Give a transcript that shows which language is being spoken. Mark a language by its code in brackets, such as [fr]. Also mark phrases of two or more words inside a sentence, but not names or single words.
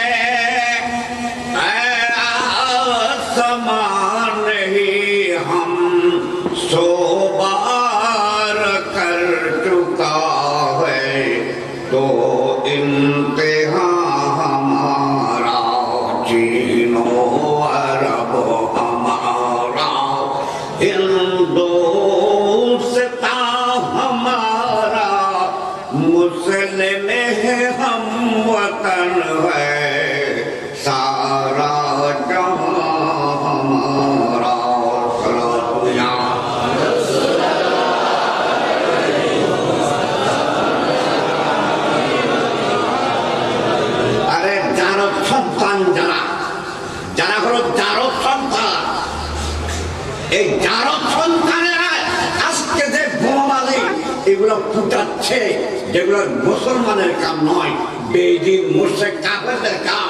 [ur] آسمان ہی ہم سو بار کر چکا ہے تو امتحان ہمارا چین و عرب ہمارا ہندوستان ہمارا مسلم ہے ہم وطن ہے سارا جہاں ہمارا [bn] জারদ সন্তান যারা যারা হলো জারদ সন্তান এই জারদ সন্তানেরা আজকে যে বোমাবাজি এগুলো ফুটাচ্ছে, যেগুলো মুসলমানের কাম নয়, বেদি মুশরিক কাফেরদের কাম।